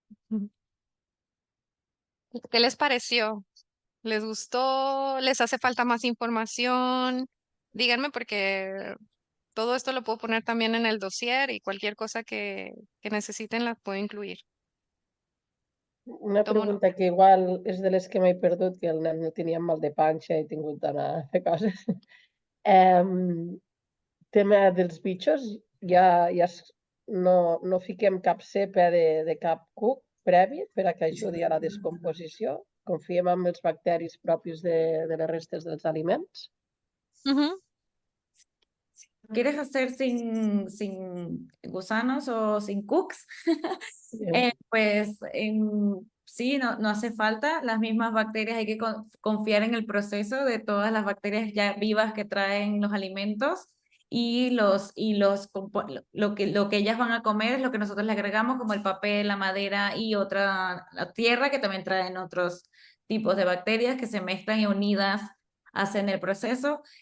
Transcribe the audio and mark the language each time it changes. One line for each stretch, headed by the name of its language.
Spanish: Ujú. ¿Qué les pareció? ¿Les gustó? ¿Les hace falta más información? Díganme porque todo esto lo puedo poner también en el dossier y cualquier cosa que necesiten la puedo incluir.
Catalan: Una
Spanish: ¿Cómo no?
Catalan: pregunta que igual és de les que m'he perdut, que el nen no tenia mal de panxa i he tingut d'anar a fer coses. Tema dels bitxos, no fiquem cap cepa de cap cuc previ per a que ajudi a la descomposició. Confiem en els bacteris propis de les restes dels aliments. Ujú.
Spanish: ¿Quieres hacer sin gusanos o sin cooks? Eh, Pues sí, no hace falta las mismas bacterias, hay que confiar en el proceso de todas las bacterias ya vivas que traen los alimentos y lo que ellas van a comer es lo que nosotros le agregamos, como el papel, la madera y la tierra, que también traen otros tipos de bacterias que se mezclan y unidas hacen el proceso.